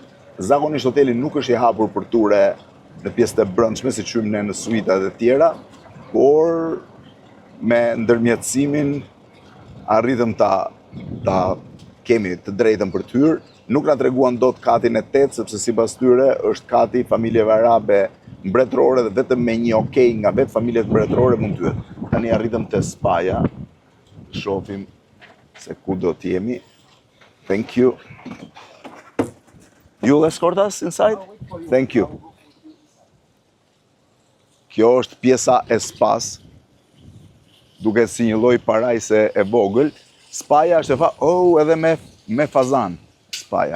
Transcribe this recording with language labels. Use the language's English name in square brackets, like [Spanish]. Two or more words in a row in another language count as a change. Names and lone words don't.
[Albanian] Zakonisht hoteli nuk është i hapur për ture në pjesët e brendshme, si qymë ne në suitat e tjera, por me ndërmjetësimin arritëm ta kemi të drejtën për të hyrë. Nuk na treguan dot katin e 8, sepse sipas tyre është kati familjeve arabe mbretërore dhe vetëm me një okej nga vetë familjet mbretërore mund të hyet. Tani arritëm te spaja. Shohim se ku do t'jemi. [English] Thank you. You'll escort us inside? Thank you. [Albanian] Kjo është pjesa e spas, duke si një lloj parajse e vogël. Spaja është edhe me fazan. Spaja.